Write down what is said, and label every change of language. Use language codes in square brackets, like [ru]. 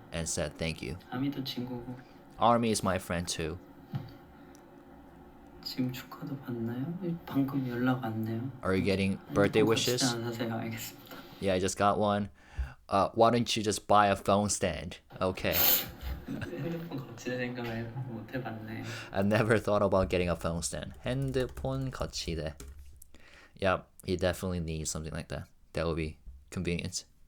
[en] and said thank you. [ko] 아미도 친구고. [en] Army is my friend too. [ko] 지금 축하도 받나요? 방금 연락 왔네요. [en] Are you getting birthday wishes? [ko] 사세요. 알겠습니다. [en] Yeah, I just got one. Why don't you just buy a phone stand? Okay. [ko] 핸드폰 거치대 생각을 못 해봤네. [en] I've never thought about getting a phone stand. [ko] 핸드폰 거치대. [en] Yep, he definitely needs something like that. That would be convenient.